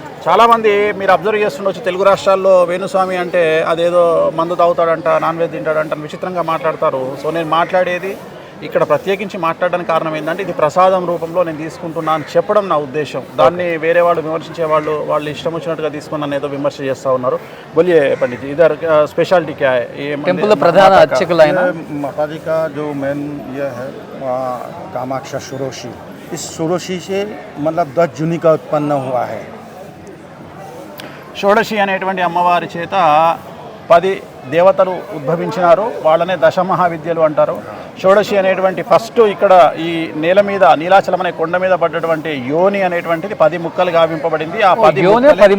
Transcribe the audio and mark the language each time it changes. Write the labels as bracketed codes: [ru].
[te] చాలామంది మీరు అబ్జర్వ్ చేస్తుండొచ్చు, తెలుగు రాష్ట్రాల్లో వేణుస్వామి అంటే అదేదో మందు తాగుతాడంట, నాన్ వెజ్ తింటాడంట అని విచిత్రంగా మాట్లాడతారు. సో నేను మాట్లాడేది ఇక్కడ ప్రత్యేకించి మాట్లాడడానికి కారణం ఏంటంటే ఇది ప్రసాదం రూపంలో నేను తీసుకుంటున్నాను అని చెప్పడం నా ఉద్దేశం. దాన్ని వేరే వాళ్ళు విమర్శించే వాళ్ళు ఇష్టం వచ్చినట్టుగా తీసుకుని నన్ను ఏదో విమర్శ చేస్తూ ఉన్నారు. [hi] బోలియే పండిత్ ఇదర్ స్పెషాలిటీ క్యా హై? [te] టెంపుల్ ప్రధాన అర్చకులు ఆయన [hi] माताजी का जो मेन ये है कामाक्षा षोडशी, इस षोडशी से मतलब 10 जूनी का उत्पन्न हुआ है. [te] షోడశి అనేటువంటి అమ్మవారి చేత 10 దేవతలు ఉద్భవించినారు. వాళ్ళనే దశమహావిద్యలు అంటారు. షోడశి అనేటువంటి ఫస్ట్ ఇక్కడ ఈ నేల మీద నీలాచలం అనే కొండ మీద పడ్డటువంటి యోని అనేటువంటిది 10 ముక్కలు గావింపబడింది. ఆ 10